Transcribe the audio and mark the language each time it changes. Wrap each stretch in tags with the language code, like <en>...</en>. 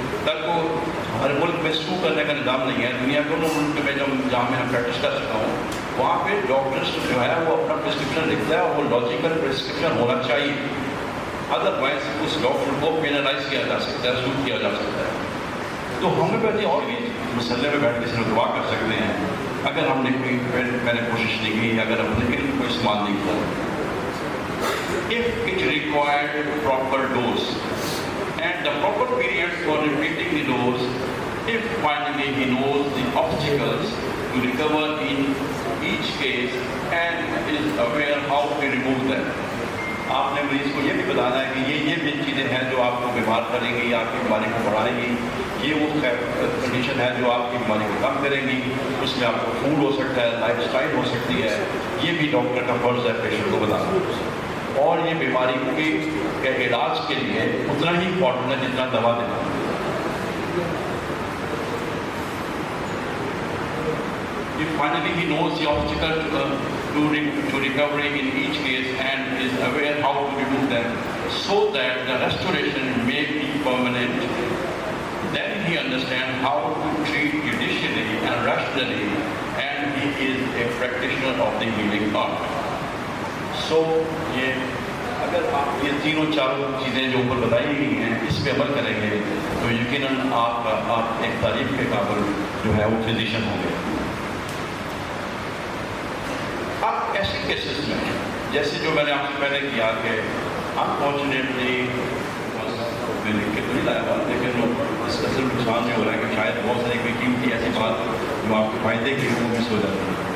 <ur>کل کو ہمارے ملک میں سو کرنے کا نظام نہیں ہے. دنیا کے ان ملک میں جہاں میں پریکٹس کر چکا ہوں وہاں پہ ڈاکٹرس جو ہے وہ اپنا پرسکرپشن لکھتا ہے اور وہ لاجیکل پرسکرپشن ہونا چاہیے, ادروائز اس ڈاکٹر کو پینلائز کیا جا سکتا ہے, سوٹ کیا جا سکتا ہے. تو ہومیوپیتھی اور بھی مسئلے میں بیٹھ کے صرف دعا کر سکتے ہیں اگر ہم نے کوئی میں نے کوشش نہیں کی, اگر ہم نے علم کو استعمال نہیں کیا.</ur> <en>If it required proper dose and the proper period for repeating the dose, if finally he knows the obstacles to recover in each case and is aware how to remove them.</en> <ur>آپ نے مریض کو یہ بھی بتانا ہے کہ یہ چیزیں ہیں جو آپ کو بیمار کریں گی, آپ کی بیماری کو بڑھائیں گی, یہ وہ کنڈیشن ہے جو آپ کی بیماری کو کم کریں گی, اس میں آپ کو فوڈ ہو سکتا ہے, لائف اسٹائل ہو سکتی ہے. یہ بھی ڈاکٹر کا فرض ہے پیشنٹ کو بتانا, اور یہ بیماری کے علاج کے لیے اتنا ہی امپورٹنٹ ہے جتنا دوا دینا.</ur> <en>If finally he knows the obstacle to recovery in each case and is aware how to remove them so that the restoration may be permanent, then he understands how to treat judicially and rationally, and he is a practitioner of the healing art.</en> <ur>So, اگر آپ یہ تینوں چاروں چیزیں جو اوپر بتائی گئی ہیں اس پہ عمل کریں گے تو یقیناً آپ ایک تعریف کے قابل جو ہے وہ فزیشین ہوں گے. اب ایسے کیسز میں جیسے جو میں نے آپ سے پہلے کیا کہ انفارچونیٹلی میں لکھ کے تو نہیں لایا بات, لیکن اس کا صرف نقصان یہ ہو رہا ہے کہ شاید بہت ساری کوئی قیمتی ایسی بات جو آپ کے فائدے کی وہ مس ہو جاتی ہے.</ur>